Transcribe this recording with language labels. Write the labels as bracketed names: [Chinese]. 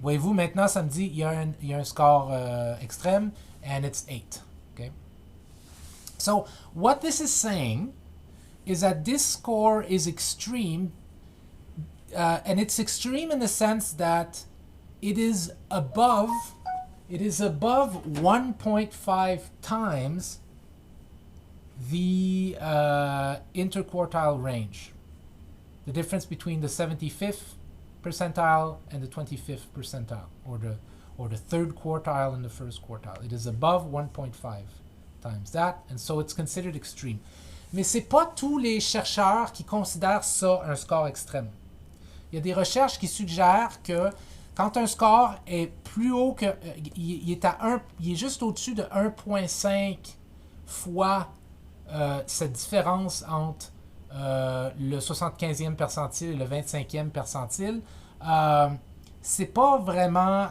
[French] Voyez-vous, maintenant, ça me dit il y a un score extrême, [English] and it's 8. Okay. So what this is saying is that this score is extreme, and it's extreme in the sense that it is above 1.5 times the interquartile range, the difference between the 75th percentile and the 25th percentile, or the third quartile and the first quartile. It is above 1.5 times that, and so it's considered extreme. [French] Mais c'est pas tous les chercheurs qui considèrent ça un score extrême. Il y a des recherches qui suggèrent que quand un score est plus haut que... il est juste au-dessus de 1.5 fois cette différence entre le 75e percentile et le 25e percentile, c'est pas vraiment...